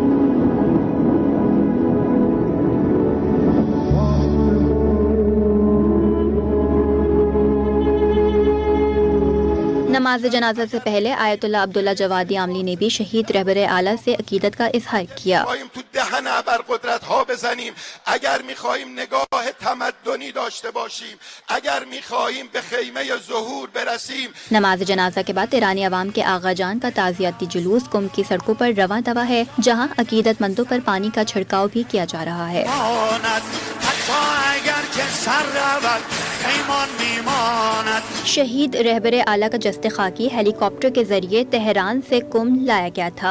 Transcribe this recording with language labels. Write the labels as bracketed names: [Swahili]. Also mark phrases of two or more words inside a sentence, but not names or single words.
[Urdu] نماز جنازہ سے پہلے آیت اللہ عبداللہ جوادی عاملی نے بھی شہید رہبر اعلیٰ سے عقیدت کا اظہار کیا۔ [Persian] تو دهن ابرقدرت ها بزنیم اگر میخواهیم نگاه تمدنی داشته باشیم، اگر میخواهیم به خیمه ظهور برسیم۔ [Urdu] نماز جنازہ کے بعد ایرانی عوام کے آغا جان کا تعزیتی جلوس قم کی سڑکوں پر رواں دواں ہے، جہاں عقیدت مندوں پر پانی کا چھڑکاؤ بھی کیا جا رہا ہے۔ شہید رہبر اعلیٰ کا جسد خاکی ہیلی کاپٹر کے ذریعے تہران سے قم لایا گیا تھا۔